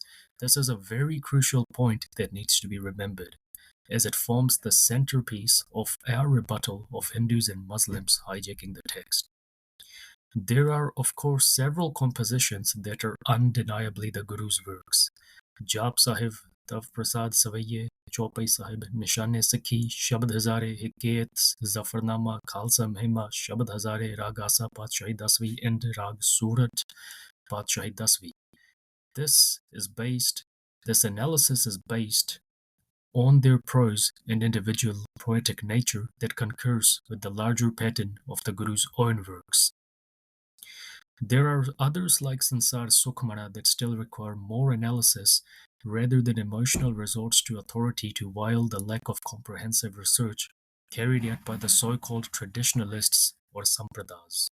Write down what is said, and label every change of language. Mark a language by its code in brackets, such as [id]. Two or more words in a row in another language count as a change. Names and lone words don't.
[en] This is a very crucial point that needs to be remembered, as it forms the centerpiece of our rebuttal of Hindus and Muslims hijacking the text. There are, of course, several compositions that are undeniably the Guru's works. Jap Sahib, Tav Prasad Savaiye, Chaupai Sahib, Nishane Sikhi, Shabad Hazare, Hikayat, Zafarnama, Khalsa Mahima, Shabad Hazare, Rag Asa Padshahi Dasvi, and Rag Surat Padshahi Dasvi. This analysis is based on their prose and individual poetic nature that concurs with the larger pattern of the Guru's own works. There are others like Sansar Sukhmana that still require more analysis rather than emotional resorts to authority to while the lack of comprehensive research carried out by the so-called traditionalists or sampradas.